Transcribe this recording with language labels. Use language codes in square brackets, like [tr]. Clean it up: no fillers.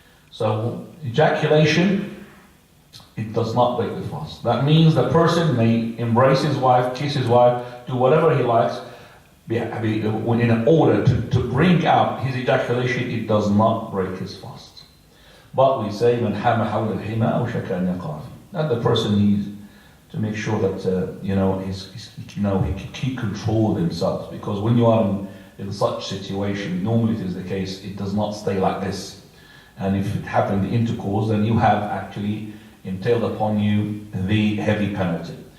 [en] So ejaculation, it does not break the fast. That means the person may embrace his wife, kiss his wife, do whatever he likes, in order to bring out his ejaculation, it does not break his fast. But we say, [ar] من حام حول الحمى أو شك أن يقع. [en] That the person needs to make sure that he can keep control of himself, because when you are in such situation, normally it is the case, it does not stay like this. And if it happened in intercourse, then you have actually entailed upon you the heavy penalty.